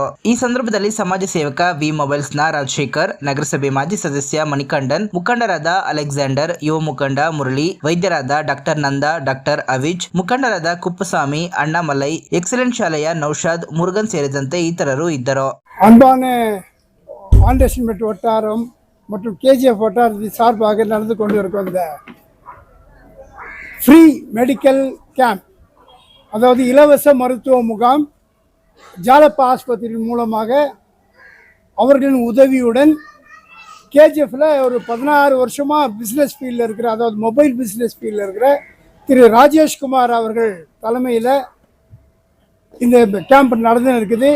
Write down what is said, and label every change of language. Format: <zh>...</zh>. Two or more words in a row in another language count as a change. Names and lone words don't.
<kn>ಈ ಸಂದರ್ಭದಲ್ಲಿ ಸಮಾಜ ಸೇವಕ ವಿ ಮೊಬೈಲ್ಸ್ ನ ರಾಜಶೇಖರ್, ನಗರಸಭೆ ಮಾಜಿ ಸದಸ್ಯ ಮಣಿಕಂಠನ್, ಮುಖಂಡರಾದ ಅಲೆಕ್ಸಾಂಡರ್, ಯುವ ಮುಖಂಡ ಮುರಳಿ, ವೈದ್ಯರಾದ ಡಾಕ್ಟರ್ ನಂದಾ, ಡಾಕ್ಟರ್ ಅವಿಜ್, ಮುಖಂಡರಾದ ಕುಪ್ಪಸ್ವಾಮಿ, ಅಣ್ಣಾಮಲೈ, ಎಕ್ಸಲೆಂಟ್ ಶಾಲೆಯ ನೌಶಾದ್, ಮುರುಗನ್ ಸೇರಿದಂತೆ ಇತರರು ಇದ್ದರು.</kn> <ta>ஆண்டர்சன் வட்டாரம் மற்றும் கேஜிஎஃப் வட்டாரத்தின் சார்பாக நடந்து கொண்டிருக்கும் இந்த</ta> <en>free medical camp,</en> <ta>அதாவது இலவச மருத்துவ முகாம் ஜாலப்பா ஆஸ்பத்திரி மூலமாக அவர்களின் உதவியுடன் கேஜிஎஃப்ல ஒரு 16 வருஷமாக</ta> <en>business field</en> <ta>இருக்கிற, அதாவது</ta> <en>mobile business field</en> <ta>இருக்கிற திரு ராஜேஷ்குமார் அவர்கள் தலைமையில் இந்த கேம்ப் நடந்து இருக்குது.</ta>